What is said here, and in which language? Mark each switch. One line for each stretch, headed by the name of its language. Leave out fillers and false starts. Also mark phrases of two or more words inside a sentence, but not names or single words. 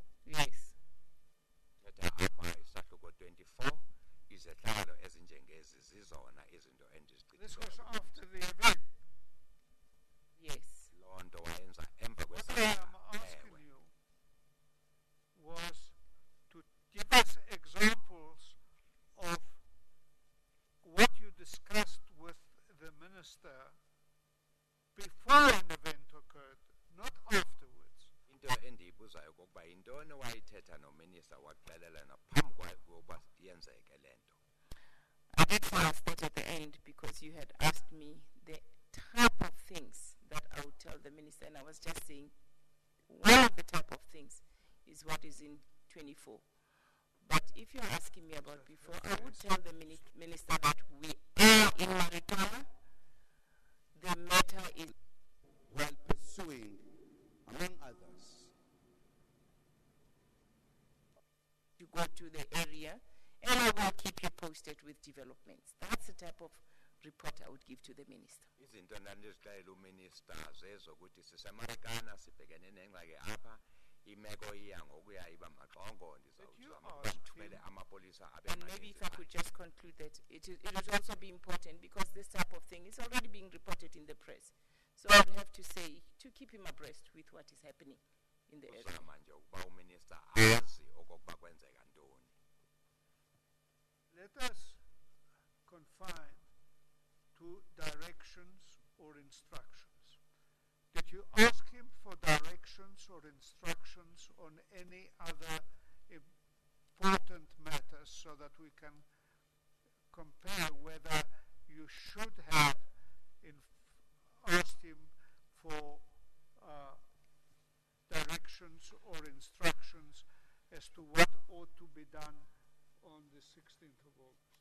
English: Yes.
Xhosa: Apha isahluko 24 izehlakalo ezinjengezi zizona izinto
English: This was
Xhosa: endizigqithileyo.
English: after the event. Yes.
Xhosa: Loo nto wayenza emva
English: What I
Xhosa: kwesandla.
English: am asking you was to give us examples of what you discussed with the minister before an event occurred, not afterwards.
Xhosa: Into endiyibuzayo kokuba yintoni wayithetha nominister waxelela naphambi kokuba yenzeke le nto.
English: I did fast that at the end because you had asked me the type of things that I would tell the minister, and I was just saying one of the type of things is what is in 24. But if you're asking me about before, I would tell the minister that we are in Marikana. The matter is while pursuing, among others, to go to the area, and I will keep you posted with developments. That's the type of report I would give to the minister.
Xhosa: Izinto ndandizixelela uminister zezokuthi sisemarikana sibhekene nengxaki apha imeko iya ngokuya iba maxongo ndizawuzama ukuba ndithumele amapolisa abe
English: And maybe if I could just conclude that it would also be important because this type of thing is already being reported in the press. So I would have to say to keep him abreast with what is happening in the area.
Xhosa: uzama nje ukuba uminister azi okokuba kwenzeka ntoni.
English: Let us confine to directions or instructions. Did you ask him for directions or instructions on any other important matters so that we can compare whether you should have asked him for directions or instructions as to what ought to be done on the 16th of August?